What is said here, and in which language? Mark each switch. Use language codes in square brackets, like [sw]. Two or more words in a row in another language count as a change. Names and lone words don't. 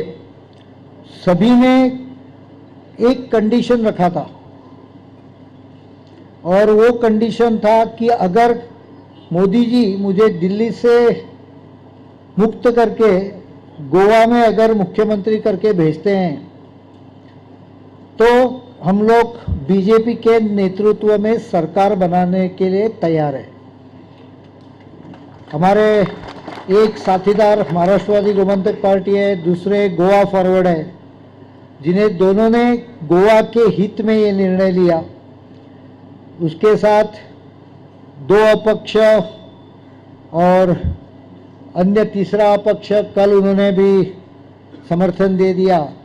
[hi] सभी ने एक कंडीशन रखा था और वो कंडीशन था कि अगर मोदी जी मुझे दिल्ली से मुक्त करके गोवा में अगर मुख्यमंत्री करके भेजते हैं तो हम लोग बीजेपी के नेतृत्व में सरकार बनाने के लिए तैयार है। हमारे एक साथीदार महाराष्ट्रवादी गोमंतक पार्टी है, दूसरे गोवा फॉरवर्ड है, जिन्हें दोनों ने गोवा के हित में ये निर्णय लिया। उसके साथ 2 अपक्ष और अन्य तीसरा अपक्ष कल उन्होंने भी समर्थन दे दिया